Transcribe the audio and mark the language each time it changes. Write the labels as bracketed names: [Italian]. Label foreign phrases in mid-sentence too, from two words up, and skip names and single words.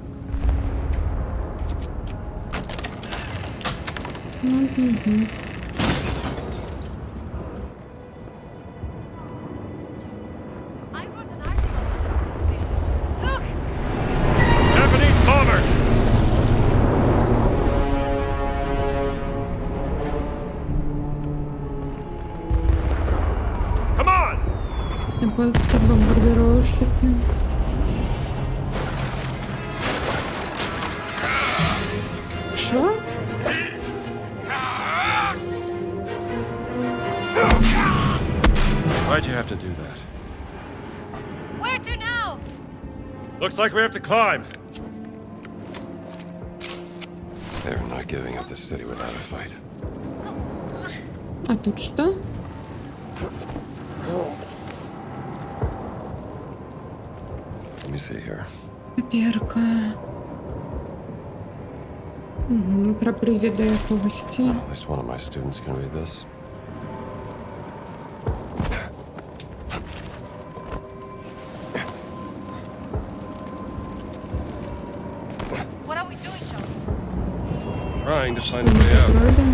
[English] I wrote an article on the Japanese invasion. Look! Japanese bombers! Come on! [Ukrainian] Японські бомбардировщики. Що? [English] Why'd you have to do that? Where to now? Looks like we have to climb. They're not giving up the city without a fight. [Russian] А тут что? [English] Let me see here. [Ukrainian] Паперка. Угу, про привіда якогось. [English] At least one of my students can read this. What are we doing, Jones? Trying to find a way out. [Ukrainian] Робимо.